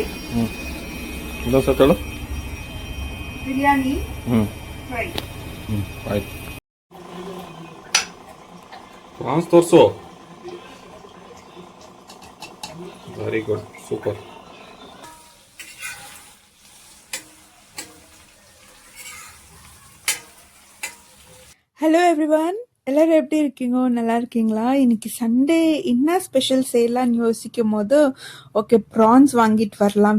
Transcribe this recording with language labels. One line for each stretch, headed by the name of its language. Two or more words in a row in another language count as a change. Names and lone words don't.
Kannada: ಇನ್ನೊಂದು ಸತ ಹೇಳು ಬಿರಿಯಾನಿ ಫ್ರೈ ಆಯ್ತು ಪ್ರಾನ್ಸ್ ತೋರಿಸು
English: very good super Hello everyone,
Tamil: எல்லோரும் எப்படி இருக்கீங்க? நல்லா இருக்கீங்களா? இன்னைக்கு சண்டே என்ன ஸ்பெஷல் செய்யலாம்னு யோசிக்கும் போது ஓகே ப்ரான்ஸ் வாங்கிட்டு வரலாம்.